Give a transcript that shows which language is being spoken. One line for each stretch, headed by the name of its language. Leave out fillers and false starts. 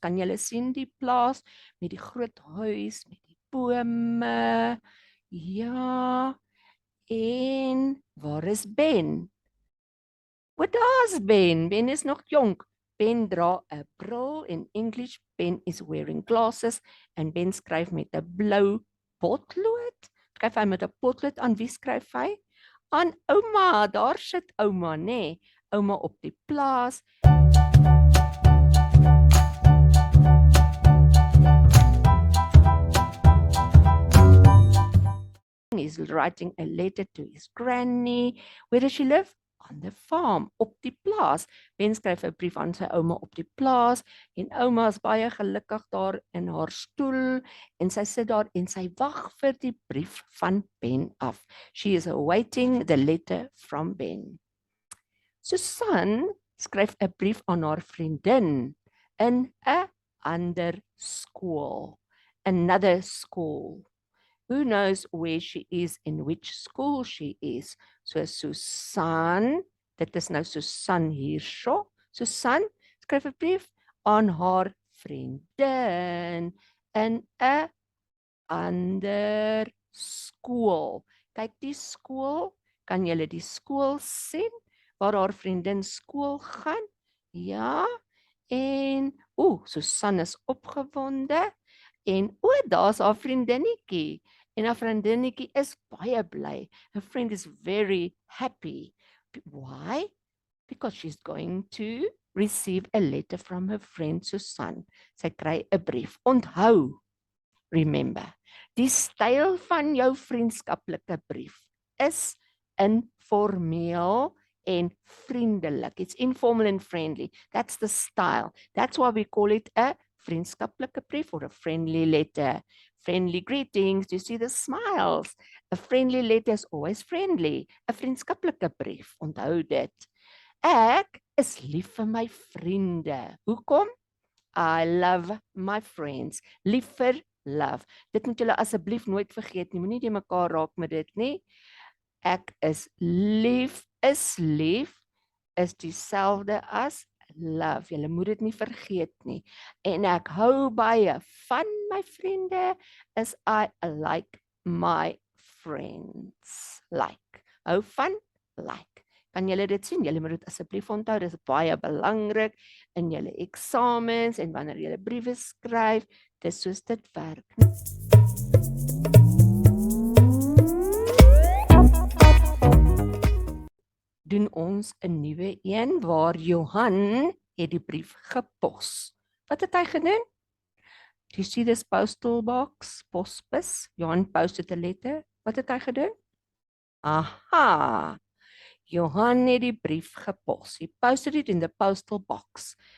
Afrikaans: Kan julle sien die plaas met die groot huis, met die bome? Ja, en waar is Ben? Wat is Ben? Ben is nog jonk. Ben dra 'n bril.
English: In English, Ben is wearing glasses.
Afrikaans: En Ben skryf met 'n blou potlood. Skryf hy met 'n potlood. Aan wie skryf hy? Aan ouma. Daar sit ouma, nê? Ouma op die plaas.
English: He's writing a letter to his granny. Where does she live? On the farm,
Afrikaans: op die plaas. Ben skryf 'n brief aan sy ouma op die plaas en ouma is baie gelukkig daar in haar stoel en sy sit daar en sy wag vir die brief van Ben af.
English: She is awaiting the letter from Ben.
Afrikaans: Susan skryf 'n brief aan haar vriendin in 'n ander skool.
English: Another school. Who knows where she is, in which school she is?
Afrikaans: So Susan, dit is nou Susan hierso. Susan skryf 'n brief aan haar vriendin in 'n ander skool. Kyk die skool, kan julle die skool sien waar haar vriendin skool gaan? Ja. En Susan is opgewonde en daar's haar vriendinnetjie. En haar vriendinnetjie is baie bly.
English: Her friend is very happy. Why? Because she's going to receive a letter from her friend Susan.
Afrikaans: Sy kry 'n brief. Onthou,
English: remember,
Afrikaans: die styl van jou vriendskaplike brief is informeel en vriendelik.
English: It's informal and friendly. That's the style. That's why we call it a
Afrikaans: vriendskaplike brief
English: or a friendly letter. Friendly greetings. Do you see the smiles? A friendly letter is always friendly.
Afrikaans: 'n Vriendskaplike brief. Onthou dit. Ek is lief vir my vriende. Hoekom?
English: I love my friends.
Afrikaans: Lief vir
English: love.
Afrikaans: Dit moet julle asseblief nooit vergeet nie. Moenie die mekaar raak met dit nie. Ek is lief is dieselfde as
English: love.
Afrikaans: Julle moet dit nie vergeet nie. En ek hou baie van my vriende is
English: I like my friends. Like.
Afrikaans: Hou van,
English: like.
Afrikaans: Kan julle dit sien? Julle moet dit asseblief onthou. Dit is baie belangrik in julle eksamens en wanneer julle briewe skryf. Dis soos dit werk. Doen ons 'n nuwe een waar Johan het die brief gepos. Wat het hy gedoen?
English: Do you see this postal box?
Afrikaans: Posbus.
English: Johan posted a letter.
Afrikaans: Wat het hy gedoen? Aha! Johan het die brief gepos.
English: He posted it in the postal box.